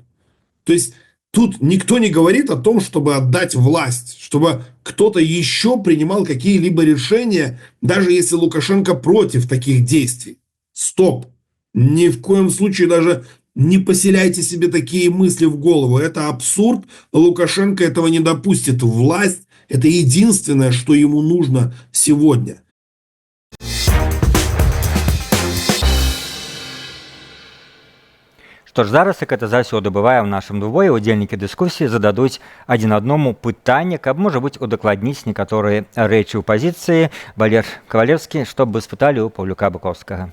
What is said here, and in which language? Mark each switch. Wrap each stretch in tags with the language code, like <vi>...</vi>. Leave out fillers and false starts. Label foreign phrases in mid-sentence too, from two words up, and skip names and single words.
<ru>То есть тут никто не говорит о том, чтобы отдать власть, чтобы кто-то еще принимал какие-либо решения, даже если Лукашенко против таких действий. Стоп! Ни в коем случае даже не поселяйте себе такие мысли в голову. Это абсурд. Лукашенко этого не допустит. Власть – это единственное, что ему нужно сегодня.</ru> <be>Што ж, зараз, як это заўсёды бывае ў нашым двубоі, удзельнікі дыскусіі зададуць адзін аднаму пытанне, каб, можа быць, удакладніць некаторыя рэчы ў пазіцыі. Валер Кавалевскі, што б вы спыталі ў Паўлюка Бакоўскага?</be>